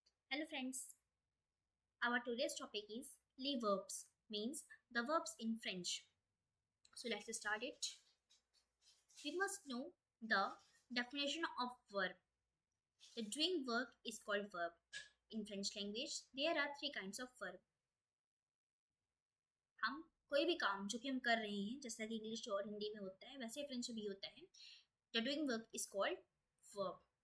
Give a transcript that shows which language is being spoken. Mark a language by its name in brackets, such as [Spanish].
[English] Hello friends, our today's topic is les verbs, means the verbs in French. So let's start it. We must know the definition of verb. The doing work is called verb. In French language, there are three kinds of verb. [Hindi] हम कोई भी काम जो कि हम कर रहे हैं, जैसा कि इंग्लिश और हिंदी में होता है, वैसे फ्रेंच में भी होता है. [English] The doing work is called verb.